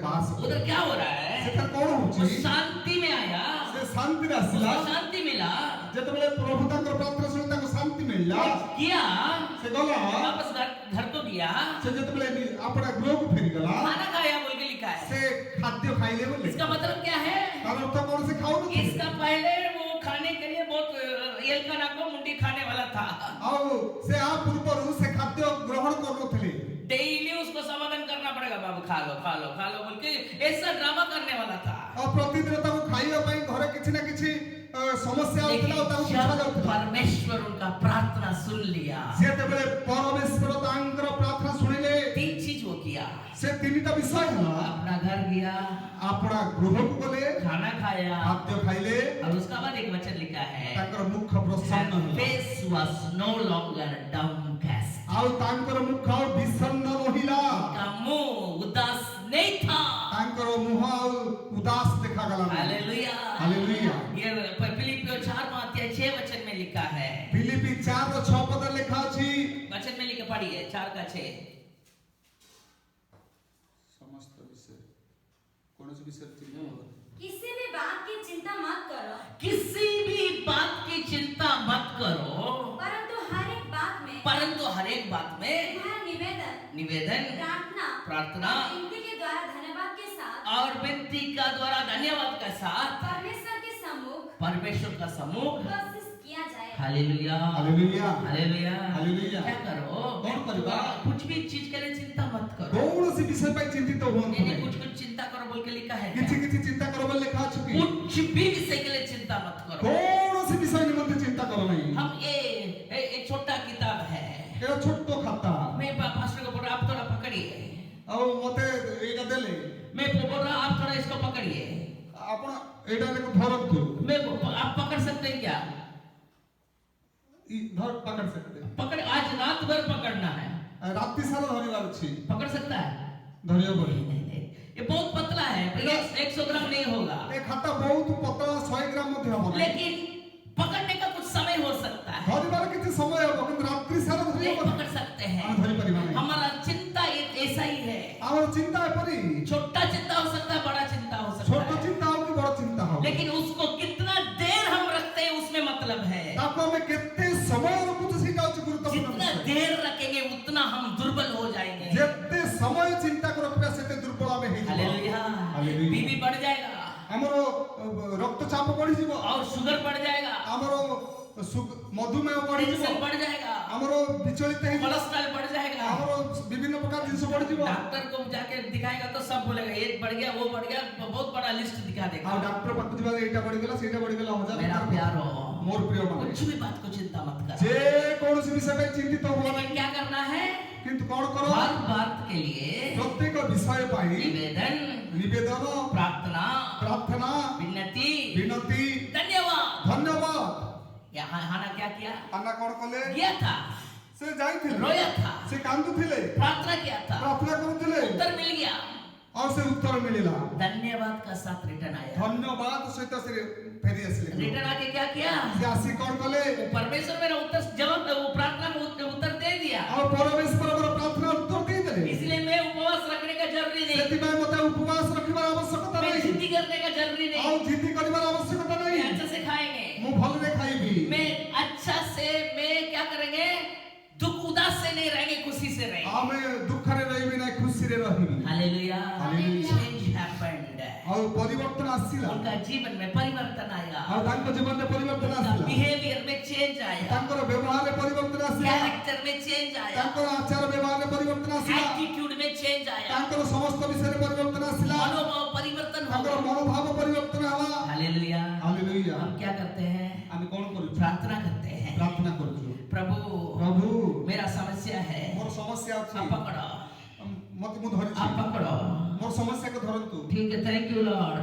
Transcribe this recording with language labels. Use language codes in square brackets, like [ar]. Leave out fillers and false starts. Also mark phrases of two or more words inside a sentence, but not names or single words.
[hi] उधर क्या हो रहा है? [or] ସେଟା କଣ [hi] वो [or] ହଉଛି [hi] शांति में आया, [or] ସେ ଶାନ୍ତିରେ ଆସିଲା [hi] उसको शांति मिला, [or] ଯେତେବେଳେ ପ୍ରଭୁ ତାଙ୍କର ପ୍ରାର୍ଥନା ଶୁଣି ତାଙ୍କୁ ଶାନ୍ତି ମିଳିଲା [hi] किया, [or] ସେ ଗଲା [hi] वापस घर तो गया, [or] ସେ ଯେତେବେଳେ ଆପଣା ଗୃହକୁ ଫେରିଗଲା [hi] खाना खाया बोल के लिखा है। [or] ସେ ଖାଦ୍ୟ ଖାଇଲେ ବୋଲି [hi] इसका मतलब क्या है? [or] ତାର ଅର୍ଥ କଣ ସେ ଖାଉନଥିଲେ [hi] इसका पहले वो खाने के लिए बहुत एलकाना को मुंडी खाने वाला था, [or] ଆଉ ସେ ଆ ପୂର୍ବରୁ ସେ ଖାଦ୍ୟ ଗ୍ରହଣ କରୁନଥିଲେ [hi] डेली उसको समाधान करना पड़ेगा, बाबू खा लो खा लो खा लो बोल के ऐसा ड्रामा करने वाला था। [or] ଆଉ ପ୍ରତିଦିନ ତାକୁ ଖାଇବା ପାଇଁ ଘରେ କିଛି ନା କିଛି ସମସ୍ୟା [hi] लेकिन [or] ହଉଥିଲା ଆଉ ତାକୁ [hi] जब [or] ବୁଝାଯାଉଥିଲା [hi] परमेश्वर उनका प्रार्थना सुन लिया, [or] ଯେତେବେଳେ ପରମେଶ୍ୱର ତାଙ୍କର ପ୍ରାର୍ଥନା ଶୁଣିଲେ [hi] 3 चीज वो किया, [or] ସେ ତିନିଟା ବିଷୟ ହେଲା [hi] अपना घर गया, [or] ଆପଣା ଗୃହକୁ ଗଲେ [hi] खाना खाया, [or] ଖାଦ୍ୟ ଖାଇଲେ [hi] और उसका बाद एक वचन लिखा है, [or] ତାଙ୍କର ମୁଖ ପ୍ରସନ୍ନ [en] her [or] ହେଲା [en] face was no longer downcast, [or] ଆଉ ତାଙ୍କର ମୁଖ ଆଉ ବିଷନ୍ନ ରହିଲା [hi] उनका मुंह उदास नहीं था। [or] ତାଙ୍କର ମୁହଁ ଆଉ ଉଦାସ ଦେଖାଗଲା ନାହିଁ। [hi] हालेलुया, हालेलुया। ये फिलिपियों 4:6 वचन में लिखा है, ଫିଲିପି 4:6 ପଦରେ ଲେଖା ଅଛି वचन में लिखा पढ़िए 4:6। [or] ସମସ୍ତ ବିଷୟ କୌଣସି ବିଷୟରେ ଚିନ୍ତା କରନ୍ତୁ [hi] किसी भी बात की चिंता मत करो, किसी भी बात की चिंता मत करो, परंतु हर एक बात में परंतु हर एक बात में तुम्हारा निवेदन, प्रार्थना और विनती के द्वारा धन्यवाद के साथ और विनती का द्वारा धन्यवाद के साथ परमेश्वर का सम्मुख उपस्थित किया जाए। हालेलुया, हालेलुया हालेलुया, हालेलुया। क्या करो? कौन करेगा? कुछ भी चीज के लिए चिंता मत करो। [or] କୌଣସି ବିଷୟ ପାଇଁ ଚିନ୍ତିତ ହୁଅନ୍ତୁ [hi] नहीं [or] ନାହିଁ [hi] कुछ कुछ चिंता करो बोल के लिखा है [or] କିଛି [hi] क्या? [or] କିଛି ଚିନ୍ତା କର ବୋଲି ଲେଖା ଅଛି କି [hi] कुछ भी विषय के लिए चिंता मत करो। [or] କୌଣସି ବିଷୟ ନିମନ୍ତେ ଚିନ୍ତା କର ନାହିଁ [hi] हम एक छोटा किताब है, [or] ଏଟା ଛୋଟ ଖାତା [hi] मैं पास्टर को बोल रहा आप थोड़ा पकड़िए, [or] ଆଉ ମତେ ଏଇଟା ଦେଲେ [hi] मैं बोल रहा आप थोड़ा इसको पकड़िए, [or] ଆପଣ ଏଇଟା ଧରନ୍ତୁ [hi] मैं आप पकड़ सकते हैं क्या? ଧର ପକड़ सकते पकड़, आज रात भर पकड़ना है, [or] ରାତି ସାରା ଧରିବାର ଅଛି [hi] पकड़ सकता है? [or] ଧରିବ ବୋଲି [hi] नहीं, ये बहुत पतला है, 100 ग्राम नहीं होगा, [or] ଏ ଖାତା ବହୁତ ପତଳା 100 ଗ୍ରାମ ମଧ୍ୟ ହବ ନାହିଁ [hi] लेकिन पकड़ने का कुछ समय हो सकता है, [or] ଧରିବାର କିଛି ସମୟ ହବ କିନ୍ତୁ ରାତ୍ରି ସାରା ଧରି [hi] नहीं [or] ହବ [hi] पकड़ सकते हैं। [or] ଆମେ ଧରି ପାରିବା ନାହିଁ [hi] हमारा चिंता ऐसा ही है, [or] ଆମର ଚିନ୍ତା ଏପରି [hi] छोटा चिंता हो सकता है, बड़ा चिंता हो सकता [or] ଛୋଟ [hi] है, [or] ଚିନ୍ତା ହଉ କି ବଡ ଚିନ୍ତା ହଉ [hi] लेकिन उसको कितना देर हम रखते हैं उसमें मतलब है। [or] ତାକୁ ଆମେ କେତେ ସମୟ ରଖୁଛୁ ସେଇଟା ହଉଛି ଗୁରୁତ୍ୱପୂର୍ଣ୍ଣ [hi] जितना [or] ବିଷୟ। [hi] देर रखेंगे उतना हम दुर्बल हो जाएंगे। [or] ଯେତେ ସମୟ ଚିନ୍ତାକୁ ରଖିବା ସେତେ ଦୁର୍ବଳ ଆମେ ହେଇଯିବା [hi] हालेलुया, हालेलुया। बीपी बढ़ जाएगा [or] ଆମର ରକ୍ତଚାପ ବଢିଯିବ [hi] और शुगर बढ़ जाएगा, [or] ଆମର ମଧୁମେହ ବଢିଯିବ [hi] टेंशन बढ़ जाएगा, [or] ଆମର ବିଚଳିତ ହେଇଯିବ [hi] कोलेस्ट्रॉल बढ़ जाएगा। [or] ଆମର ବିଭିନ୍ନ ପ୍ରକାର ଜିନିଷ ବଢିଯିବ [hi] डॉक्टर को जाके दिखाएगा तो सब बोलेगा एक बढ़ गया वो बढ़ गया, बहुत बड़ा लिस्ट दिखा [or] ଆଉ [hi] देगा। [or] ଡାକ୍ତର ପାଖକୁ ଯିବା ଏଇଟା ବଢିଗଲା ସେଇଟା ବଢିଗଲା ହଜାର [hi] मेरा [or] ପ୍ରକାର [hi] प्यारो, [or] ମୋର ପ୍ରିୟ ମାନେ [hi] कुछ भी बात को चिंता मत कर, [or] ଯେ କୌଣସି ବିଷୟ ପାଇଁ ଚିନ୍ତିତ ହୁଅ [hi] लेकिन [or] ନାହିଁ [hi] क्या करना है? [or] କିନ୍ତୁ କଣ କର [hi] हर बात के लिए [or] ପ୍ରତ୍ୟେକ ବିଷୟ ପାଇଁ [hi] निवेदन, [or] ନିବେଦନ [hi] प्रार्थना, [or] ପ୍ରାର୍ଥନା [hi] विनती, [or] ବିନତି [hi] धन्यवाद। [or] ଧନ୍ୟବାଦ [hi] यहाँ हाना क्या किया? [or] ଆନା କଣ କଲେ [hi] किया था, [or] ସେ ଯାଇଥିଲେ [hi] रोया था, [or] ସେ କାନ୍ଦୁଥିଲେ [hi] प्रार्थना किया था, [or] ପ୍ରାର୍ଥନା କରୁଥିଲେ [hi] उत्तर मिल गया, [or] ଆଉ ସେ ଉତ୍ତର ମିଳିଲା [hi] धन्यवाद का साथ रिटर्न आया। [or] ଧନ୍ୟବାଦ ସହିତ ସେ ଫେରି ଆସିଲେ [hi] रिटर्न आके क्या किया? [or] ସେ ଆସି କଣ କଲେ [hi] वो परमेश्वर मेरा उत्तर जवाब, वो प्रार्थना में उत्तर दे दिया, [or] ଆଉ ପରମେଶ୍ୱରଙ୍କର ପ୍ରାର୍ଥନା ଉତ୍ତର ଦେଇଦେଲେ [hi] इसलिए मैं उपवास रखने का जरूरी नहीं, [or] ସେଥିପାଇଁ ମୋତେ ଉପବାସ ରଖିବାର ଆବଶ୍ୟକତା [hi] मैं [or] ନାହିଁ [hi] जिद्दी करने का जरूरी [or] ଆଉ [hi] नहीं, [or] ଜିଦ୍ଦି କରିବାର ଆବଶ୍ୟକତା [hi] मैं [or] ନାହିଁ [hi] अच्छा से खाएंगे, [or] ମୁଁ ଭଲରେ ଖାଇବି [hi] मैं अच्छा से, मैं क्या करेंगे? दुख उदास से नहीं रहेंगे, खुशी से रहेंगे। [or] ଆମେ ଦୁଃଖରେ ରହିବି ନାହିଁ ଖୁସିରେ ରହିବି [hi] हालेलुया, हालेलुया। [en] change happened, [or] ଆଉ ପରିବର୍ତ୍ତନ ଆସିଲା [hi] उनका जीवन में परिवर्तन आया, [or] ଆଉ ତାଙ୍କ ଜୀବନରେ ପରିବର୍ତ୍ତନ [hi] उनका [or] ଆସିଲା [hi] बिहेवियर में चेंज आया, [or] ତାଙ୍କର ବ୍ୟବହାରରେ ପରିବର୍ତ୍ତନ ଆସିଲା [hi] कैरेक्टर में चेंज आया, [or] ତାଙ୍କର ଆଚାର ବ୍ୟବହାରରେ ପରିବର୍ତ୍ତନ ଆସିଲା [hi] एटीट्यूड में चेंज आया, [or] ତାଙ୍କର ସମସ୍ତ ବିଷୟରେ ପରିବର୍ତ୍ତନ ଆସିଲା [hi] मनोभाव परिवर्तन हो [or] ତାଙ୍କର [hi] गया। [or] ମନୋଭାବ ପରିବର୍ତ୍ତନ ହେଲା [hi] हालेलुया, [or] ହାଲେଲୁୟା [hi] हम क्या करते हैं? [or] ଆମେ କଣ କରୁଛୁ [hi] प्रार्थना करते हैं, [or] ପ୍ରାର୍ଥନା କରୁଛୁ [hi] प्रभु [or] ପ୍ରଭୁ [hi] मेरा समस्या है, [or] ମୋର ସମସ୍ୟା ଅଛି [hi] आप पकड़ो, [or] ମତେ ମୁଁ ଧରିଛି [hi] आप पकड़ो, [or] ମୋର ସମସ୍ୟାକୁ ଧରନ୍ତୁ [hi] ठीक है, [en] thank you Lord,